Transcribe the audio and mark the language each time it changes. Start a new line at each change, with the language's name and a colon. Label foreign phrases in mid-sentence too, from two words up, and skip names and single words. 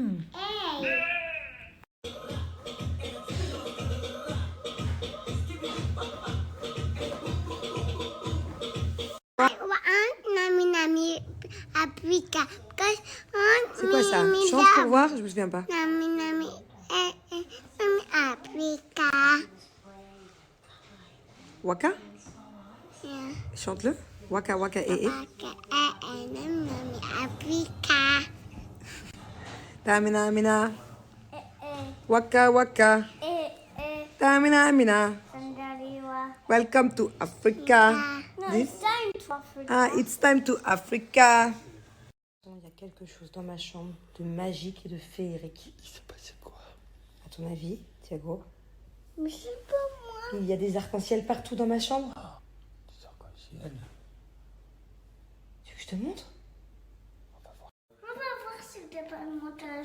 French: C'est quoi ça? Chante pour voir, je me souviens pas. Waka? Chante-le. Waka waka eh eh. Tamina mina. Waka waka. Tamina mina.
English: Welcome to Africa. It's time to Africa.
French: Il y a quelque chose dans ma chambre de magique et de féerique. Il s'est passé quoi? À ton avis, Thiago? Mais c'est pas moi. Il y a des arcs-en-ciel partout dans ma chambre. Des arcs-en-ciel. Tu veux que je te montre? On va voir si t'es pas une monteuse.